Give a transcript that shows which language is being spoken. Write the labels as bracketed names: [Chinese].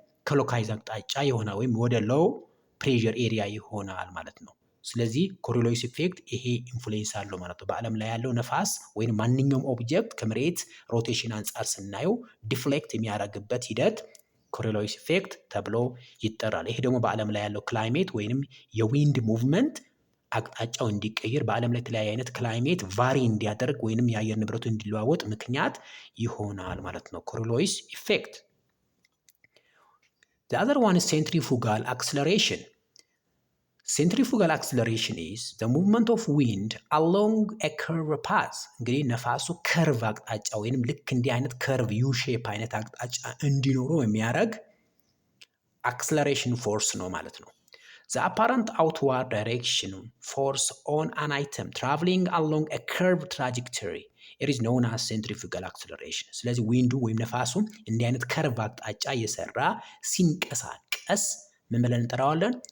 [Amharic] ክሎክዋይዝ አቅጣጫ ይሆናል ወይም ወደ ሎው ፕሬዠር ኤሪያ ይሆናል ማለት ነው። ስለዚህ ኮሪዮሊስ ኢፌክት ይሄ ኢንፍሉዌንስ አለው ማለት ነው። በዓለም ላይ ያለው ነፋስ ወይም ማንኛውም ኦብጀክት ከመሬት ሮቴሽን አንጻር ስናየው ዲፍሌክት የሚያደርግበት ሂደት ኮሪዮሊስ ኢፌክት ተብሎ ይጠራል። ይሄ ደግሞ በዓለም ላይ ያለው ክላይሜት ወይንም የዊንድ ሙቭመንት አቅጣጫው እንዲቀይር በዓለም ላይ የተለያየ አይነት ክላይሜት ቫሪ እንዲያደርግ ወይንም የአየር ንብረቱ እንዲለዋወጥ ምክንያት ይሆናል ማለት ነው። ኮሪዮሊስ ኢፌክት። [English] The other one is centrifugal acceleration. Centrifugal acceleration is the movement of wind along a curved path. [Amharic] እንግዲህ ነፋሱ ከርቭ አቅጣጫ ወይንም ልክ እንዲህ አይነት ከርቭ ዩ ሼፕ አይነት አቅጣጫ እንዲኖረው የሚያደርግ አክስለሬሽን ፎርስ ነው ማለት ነው። [English] The apparent outward direction force on an item traveling along a curved trajectory. It is known as centrifugal acceleration. [Amharic] ስለዚህ ዊንዱ ወይም ነፋሱ እንዲህ አይነት ከርቭ አቅጣጫ እየሰራ ሲንቀሳቀስ ምን ብለን እንጠራዋለን?